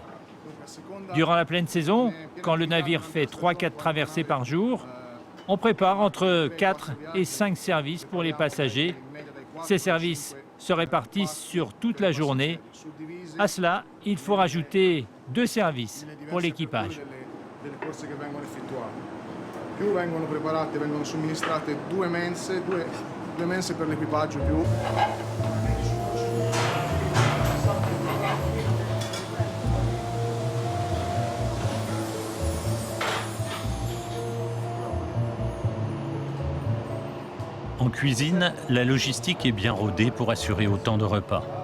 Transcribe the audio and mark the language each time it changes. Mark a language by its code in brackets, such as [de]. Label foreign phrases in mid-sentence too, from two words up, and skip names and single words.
[fr] Durant la pleine saison, quand le navire fait 3-4 traversées par jour, on prépare entre 4 et 5 services pour les passagers. Ces services se répartissent sur toute la journée. À cela, il faut rajouter 2 services pour l'équipage. [it] Vengono preparate, vengono somministrate 2 mense per l'equipaggio più. [fr] En cuisine, la logistique est bien rodée pour assurer autant de repas.